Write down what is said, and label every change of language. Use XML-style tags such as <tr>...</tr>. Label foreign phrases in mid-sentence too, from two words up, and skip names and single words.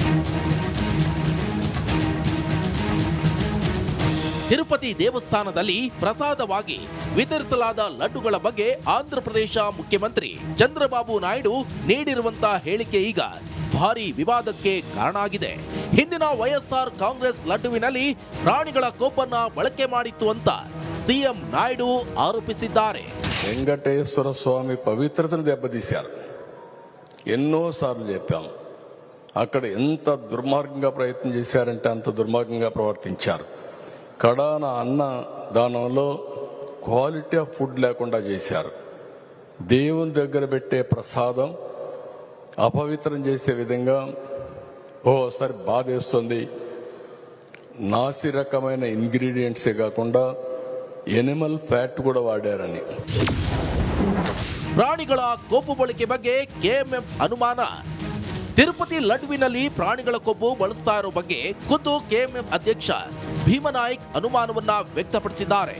<kn>ತಿರುಪತಿ ದೇವಸ್ಥಾನದಲ್ಲಿ ಪ್ರಸಾದವಾಗಿ ವಿತರಿಸಲಾದ ಲಡ್ಡುಗಳ ಬಗ್ಗೆ ಆಂಧ್ರ ಪ್ರದೇಶ ಮುಖ್ಯಮಂತ್ರಿ ಚಂದ್ರಬಾಬು ನಾಯ್ಡು ನೀಡಿರುವಂತಹ ಹೇಳಿಕೆ ಈಗ ಭಾರಿ ವಿವಾದಕ್ಕೆ ಕಾರಣ ಆಗಿದೆ. ಹಿಂದಿನ ವೈಎಸ್ಆರ್ ಕಾಂಗ್ರೆಸ್ ಲಡ್ಡುವಿನಲ್ಲಿ ಪ್ರಾಣಿಗಳ ಕೊಬ್ಬನ್ನ ಬಳಕೆ ಮಾಡಿತ್ತು ಅಂತ ಸಿಎಂ</kn> <te>నాయుడు ఆరోపిస్తున్నారు. వెంకటేశ్వర స్వామి పవిత్రతను దెబ్బతీశారు. ఎన్నోసార్లు చెప్పాం. అక్కడ ఎంత దుర్మార్గంగా ప్రయత్నం చేశారంటే అంత దుర్మార్గంగా ప్రవర్తించారు. కడాన అన్న దానంలో</te> <en>quality of food</en> <te>లేకుండా చేశారు. దేవుని దగ్గర పెట్టే ప్రసాదం అపవిత్రం చేసే విధంగా ఓసారి బాధేస్తుంది. నాసి రకమైన ఇంగ్రీడియంట్సే కాకుండా</te> <en>animal fat</en> <te>కూడా వాడారని.</te> <kn>ಪ್ರಾಣಿಗಳ ಕೊಬ್ಬು ಬಳಕೆ ಬಗ್ಗೆ ಕೆಎಂಎಫ್ ಅನುಮಾನ. ತಿರುಪತಿ ಲಡ್ಡುವಿನಲ್ಲಿ ಪ್ರಾಣಿಗಳ ಕೊಬ್ಬು ಬಳಸ್ತಾ ಇರೋ ಬಗ್ಗೆ ಖುದ್ದು ಕೆಎಂಎಫ್ ಅಧ್ಯಕ್ಷ ಭೀಮನಾಯ್ಕ್ ಅನುಮಾನವನ್ನ ವ್ಯಕ್ತಪಡಿಸಿದ್ದಾರೆ.</kn>